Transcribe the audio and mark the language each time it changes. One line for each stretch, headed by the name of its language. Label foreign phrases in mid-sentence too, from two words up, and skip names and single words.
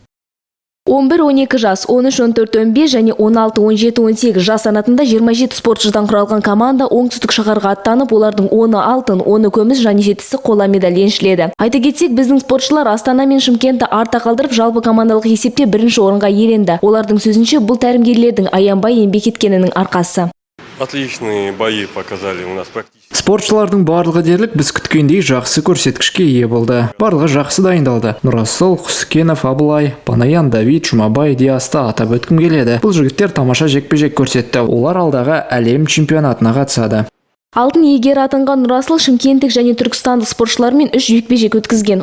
Kazakh: 11-12 жас, 13-14-15 және 16-17-18 жас санатында 27 спортшыдан құралған команда оңтүстік шаһарға аттанып, олардың 10-ы алтын, 10-ы күміс және 7-сі қола медаль еншіледі. Айта кетсек, біздің спортшылар Астана мен Шымкентті артта қалдырып, жалпы командалық есепте бірінші орынға иеленді. Олардың сөзінше, бұл тәлімгерлердің аянбай еңбек еткенінің арқасы.
Russian: Отличные бои показали у нас практически.
Kazakh: Спортшылардың барлығы дерлік біз күткендей жақсы көрсеткішке ие болды. Барлығы жақсы дайындалды. Нұрасыл, Құсыкенов, Абылай, Панаян, Давид, Жұмабай, Диасты атап өткім келеді. Бұл жігіттер тамаша жекпе-жек көрсетті. Олар алдағы әлем чемпионатына қатысады. Алтын иегері атанған Нұрасыл шымкенттік және түркістандық спортшылармен 3 жекпе-жек өткізген.